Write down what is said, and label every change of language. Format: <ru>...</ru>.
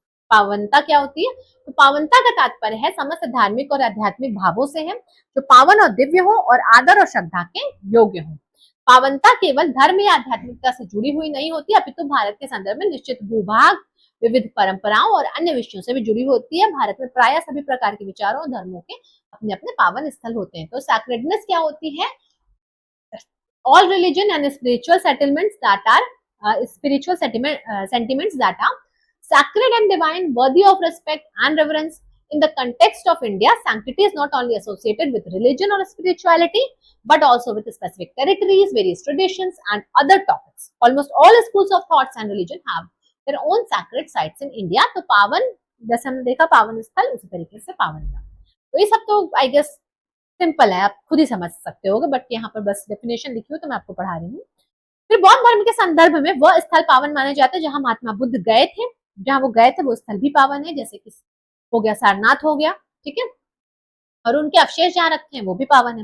<hi>पावनता क्या होती है? तो पावनता का तात्पर्य है समस्त धार्मिक और आध्यात्मिक भावों से है, जो पावन और दिव्य हो और आदर और श्रद्धा के योग्य हो। पावनता केवल धर्म या आध्यात्मिकता से जुड़ी हुई नहीं होती, अपितु भारत के संदर्भ में निश्चित भूभाग, विविध परंपराओं और अन्य विषयों से भी जुड़ी होती है। भारत में प्राय सभी प्रकार के विचारों और धर्मों के अपने अपने पावन स्थल होते हैं। तो सैक्रेडनेस क्या होती है?</hi> <en>All religion and spiritual settlements that are spiritual sentiments that are sacred and divine, worthy of respect and reverence. In the context of India, sanctity is not only associated with religion or spirituality, but also with specific territories, various traditions, and other topics. Almost all schools of thoughts and religion have their own sacred sites in India.</en> <hi>तो पावन, जैसे हमने देखा पावन स्थल, उसी तरीके से पावनता। तो ये सब तो</hi> <en>I guess</en> <hi>सिंपल है, आप खुद ही समझ सकते होगे, बट यहाँ पर बस डेफिनेशन लिखी हो तो मैं आपको पढ़ा रही हूँ। फिर बौद्ध धर्म के संदर्भ में वह स्थल पावन माने जाते हैं जहां महात्मा बुद्ध गए थे, जहां वो गए थे वो स्थल भी पावन है, जैसे कि हो गया सारनाथ हो गया, ठीक है, और उनके अवशेष जहाँ रखे हैं वो भी पावन है।</hi>